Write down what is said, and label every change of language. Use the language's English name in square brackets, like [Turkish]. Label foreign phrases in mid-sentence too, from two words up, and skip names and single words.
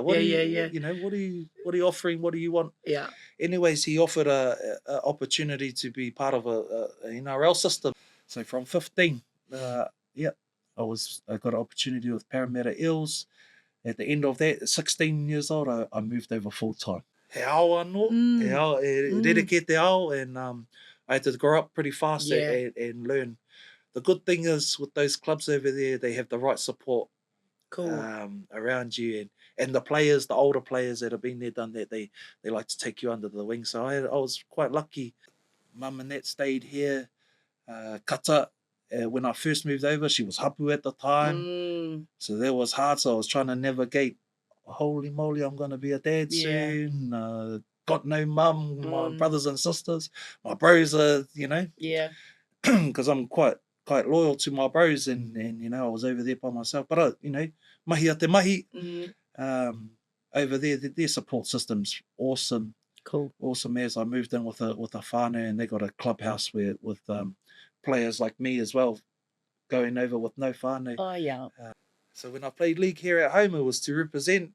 [English] What are you offering? What do you want? Yeah. Anyways, he offered a opportunity to be part of a NRL system. So from 15. I got an opportunity with Parramatta Eels. At the end of that, 16 years old, I moved over full time. [Māori] He ao anō, rereke te ao, [English] and I had to grow up pretty fast and learn. The good thing is with those clubs over there, they have the right support around you, and the players, the older players that have been there, done that, they like to take you under the wing. So I was quite lucky. Mum and that stayed here. Kata. When I first moved over, she was hapū at the time. So that was hard. So I was trying to navigate, holy moly, I'm going to be a dad soon. Got no mum, my brothers and sisters. My bros are, because I'm quite loyal to my bros, and I was over there by myself. But, [Māori] mahi a te mahi, [English] over there, their support system's awesome. Cool. Awesome as I moved in with a whānau, and they got a clubhouse with players like me as well, going over with no whānau. Oh, yeah. So when I played league here at home, it was to represent.